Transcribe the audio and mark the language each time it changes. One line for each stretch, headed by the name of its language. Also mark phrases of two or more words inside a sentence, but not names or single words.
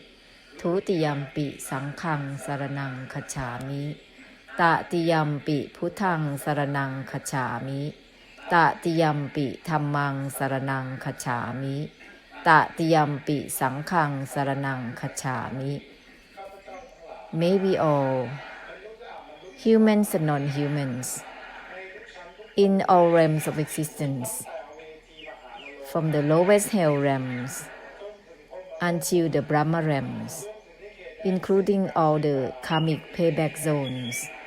Pali: Tutiyampi sanghang saranang kacchami. Tatiyampi puthang saranang kacchami. Tatiyampi dhammang saranang kacchami. Tatiyampi sanghang saranang kacchami.
English: May we all, humans and non-humans, in all realms of existence, from the lowest hell realms until the Brahma realms, including all the karmic payback zones,